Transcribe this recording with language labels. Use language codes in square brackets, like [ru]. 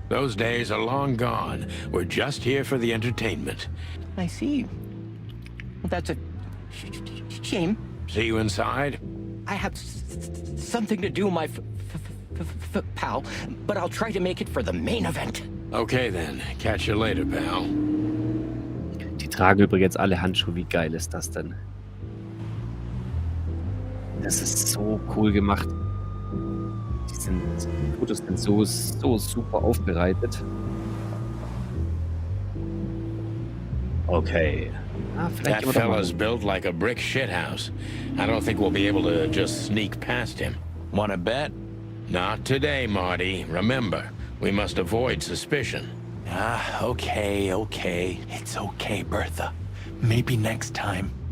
[en] Those days are long gone. We're just here for the entertainment. I see. Well, that's a shame. See you inside? I have something to do, my pal, but I'll try to make it for the main event. Okay then. Catch you later, pal. [de] Die tragen übrigens alle Handschuhe. Wie geil ist das denn? Das ist so cool gemacht. Die Fotos sind so super aufbereitet. Okay. [en] That fella's built like a brick shithouse. I don't think we'll be able to just sneak past him. Wanna bet? Not today, Marty. Remember, we must avoid suspicion. Okay. It's okay, Bertha. Maybe next time.